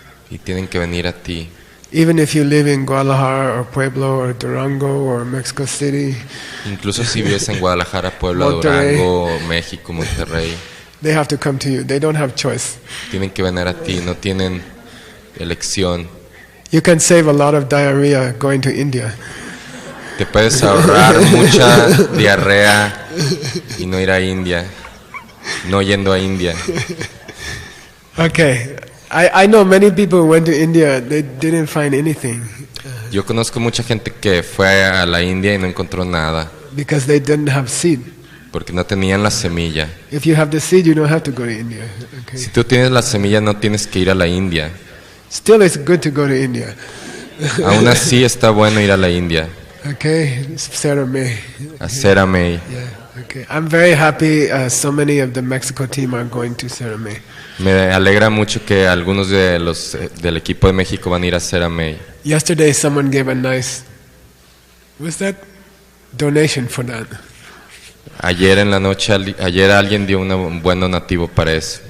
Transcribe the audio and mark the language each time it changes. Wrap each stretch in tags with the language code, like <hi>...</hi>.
<es>Y tienen que venir a ti.</es> <en>Even if you live in Guadalajara or Pueblo or Durango or Mexico City,</en> <es>Incluso si vives en Guadalajara, Puebla, Monterrey. Durango, México, Monterrey,</es> <en>they have to come to you. They don't have choice.</en> <es>tienen que venir a ti, no tienen elección.</es> <en>You can save a lot of diarrhea going to India.</en> <es>Te puedes ahorrar mucha diarrea y no ir a India, no yendo a India.</es> <en>Okay. I know many people who went to India, they didn't find anything</en> <es>Yo conozco mucha gente que fue a la India y no encontró nada,</es> <en>because they didn't have seed.</en> <es>porque no tenían la semilla.</es> <en>If you have the seed, you don't have to go to India. Okay.</en> <es>Si tú tienes la semilla, no tienes que ir a la India.</es> <en>Still, it's good to go to India.</en> <es>Aún así está bueno ir a la India,</es> <en>Okay, Sarah May.</en> <es>a Sarah May.</es> <en>Yeah. Okay. I'm very happy. So many of the Mexico team are going to Sarah May.</en> <es>Me alegra mucho que algunos de los del equipo de México van a ir a Sarah May.</es> <en>Yesterday, someone gave a nice, what's that? Donation for that.</en> <es>Ayer en la noche, ayer alguien dio un buen donativo para eso.</es>